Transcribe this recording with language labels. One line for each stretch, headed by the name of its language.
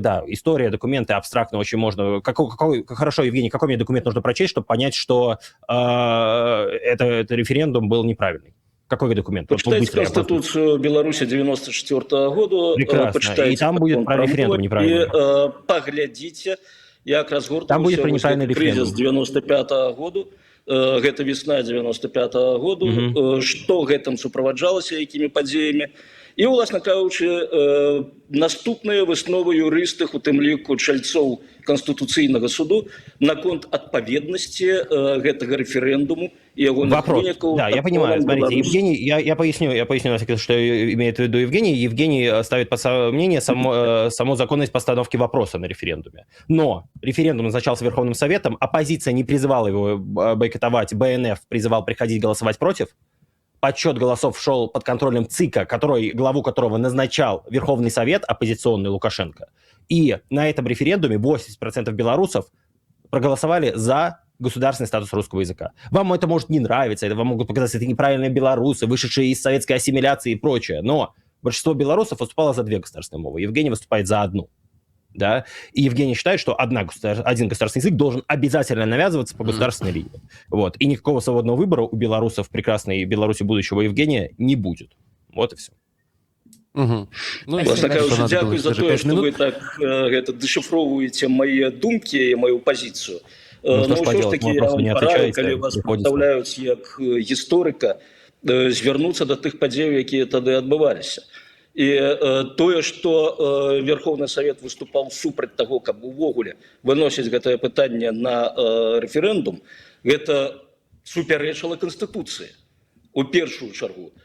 Russian: Да, история, документы абстрактно очень можно. Хорошо, Евгений, какой мне документ нужно прочесть, чтобы понять, что это референдум был неправильный? Какой документ? Почитайте Конституцию Беларуси 94 года. Прекрасно. И там будет про референдум неправильный. И поглядите,
Belarusian: як разгортаўся кризис 95 года, гэта весна 95 года, што гэтым суправаджалася, якімі падзеямі. І, уласна кажучы, наступныя высновы юрыстых, у тым ліку чальцоў Конституцыйнага суду, наконт адпаведнасці гэтага референдуму и его
Russian: вынікаў. Да, я понимаю. Смотрите, Евгений, я поясню, что имеет в виду Евгений. Евгений ставит под сомнение саму законность постановки вопроса на референдуме. Но референдум назначался Верховным Советом, оппозиция не призывала его бойкотовать, БНФ призывал приходить голосовать против. Подсчет голосов шел под контролем ЦИКа, главу которого назначал Верховный Совет, оппозиционный Лукашенко. И на этом референдуме 80% белорусов проголосовали за государственный статус русского языка. Вам это может не нравиться, вам могут показаться, это неправильные белорусы, вышедшие из советской ассимиляции и прочее. Но большинство белорусов выступало за 2 государственные мовы. Евгений выступает за 1. Да? И Евгений считает, что один государственный язык должен обязательно навязываться по государственной линии. Вот. И никакого свободного выбора у белорусов прекрасной Беларуси будущего Евгения не будет. Вот и все. Ну, дякую за то, что вы так дешифровываете мои думки и мою позицию. Но все ж
Belarusian: таки я вам параю, калі вас представляюць як гісторыка, звярнуцца да тых падзеяў, якія тады адбываліся. І тое, што Верховны Совет выступаў супраць таго, каб увогуле выносіць гэтае пытанне на рэферэндум, гэта супярэчыла Канстытуцыі у першую чаргу.